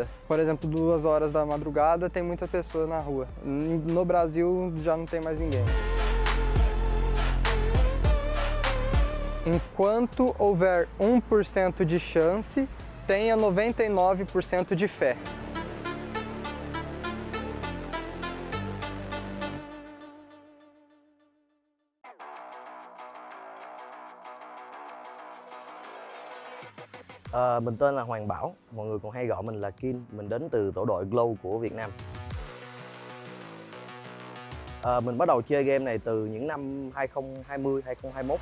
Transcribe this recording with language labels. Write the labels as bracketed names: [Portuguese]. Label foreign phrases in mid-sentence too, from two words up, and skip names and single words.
[Portuguese] Por exemplo, 2 horas da madrugada tem muitas pessoas na rua. No Brasil já não tem mais ninguém. Enquanto houver 1% de chance, tenha 99% de fé. [Vietnamese] Mình tên là Hoàng Bảo, mọi người còn hay gọi mình là Kim. Mình đến từ tổ đội Glow của Việt Nam. Mình bắt đầu chơi game này từ những năm 2020, 2021.